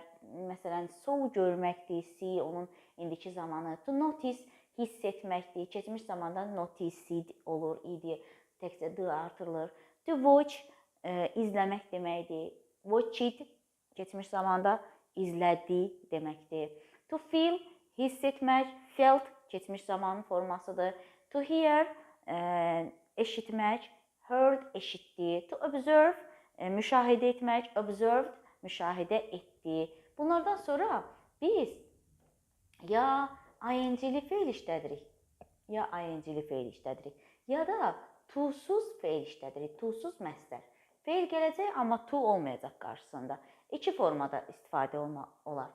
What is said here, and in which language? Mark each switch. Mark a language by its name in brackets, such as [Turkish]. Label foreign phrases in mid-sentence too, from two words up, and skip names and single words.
[Azerbaijani] Məsələn, saw görməkdir, see onun indiki zamanı. [English] To notice [Azerbaijani] hiss etməkdir. Keçmiş zamanda noticed olur idi. Təkcə d artırılır. [English] To watch [Azerbaijani] izləmək deməkdir. Watched keçmiş zamanda izlədi deməkdir. [English] To feel, [Azerbaijani] hiss etmək, felt keçmiş zamanın formasıdır. [English] To hear, [Azerbaijani] eşitmək, heard, eşitdi. [English] To observe, [Azerbaijani] müşahidə etmək, observed, müşahidə etdi. Bunlardan sonra biz ya ing-li fe'l işlədirik, ya da to'suz fe'l işlədirik, to'suz məsdər. Fe'l gələcək, amma to olmayacaq qarşısında. İki formada istifadə olar.